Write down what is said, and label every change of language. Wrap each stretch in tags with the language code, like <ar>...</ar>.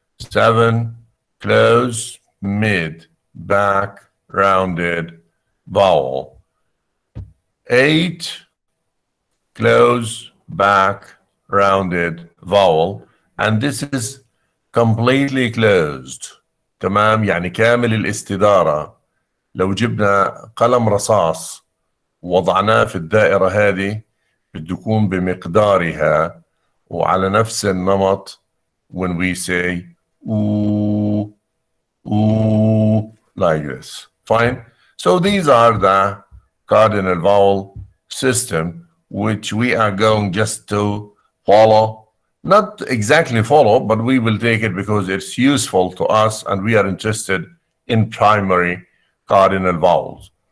<en>7, close, mid, back, rounded vowel. 8, close, back, rounded vowel. And this is completely closed.</en> <ar>تمام، يعني كامل الاستدارة. لو جبنا قلم رصاص ووضعناه في الدائرة هذه بده يكون بمقدارها وعلى نفس النمط</ar> <en>when we say ooh, ooh, like this. Fine. So these are the cardinal vowel system which we are going just to follow. Not exactly follow, but we will take it because it's useful to us and we are interested in primary cardinal vowels.</en>